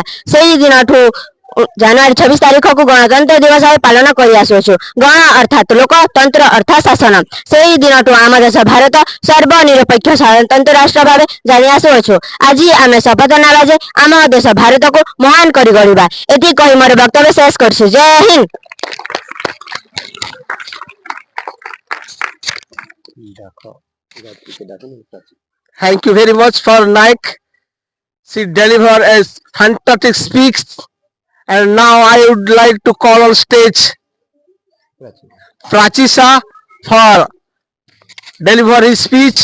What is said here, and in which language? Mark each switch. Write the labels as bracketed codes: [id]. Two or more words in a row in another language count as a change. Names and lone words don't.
[or] ସେହି ଦିନଠୁ ଜାନୁଆରୀ 26 ତାରିଖକୁ ଗଣତନ୍ତ୍ର ଦିବସ ଭାବେ ପାଳନ କରି ଆସୁଅଛୁ। ଗଣ ଅର୍ଥାତ୍ ଲୋକ, ତନ୍ତ୍ର ଅର୍ଥାତ୍ ଶାସନ। ସେହି ଦିନଠୁ ଆମ ଦେଶ ଭାରତ ସର୍ବନିରପେକ୍ଷ ସାଧାରଣତନ୍ତ୍ର ରାଷ୍ଟ୍ର ଭାବେ ଜାଣି ଆସୁଅଛୁ। ଆଜି ଆମେ ଶପଥ ନେବା ଯେ ଆମ ଦେଶ ଭାରତକୁ ମହାନ କରି ଗଢ଼ିବା। ଏତିକି କହି ମୋର ବକ୍ତବ୍ୟ ଶେଷ କରୁଛି। ଜୟ ହିନ୍ଦ। [en] Thank you very much for Naik. She delivered a fantastic speech, and now I would like to call on stage Prachisa for deliver his speech.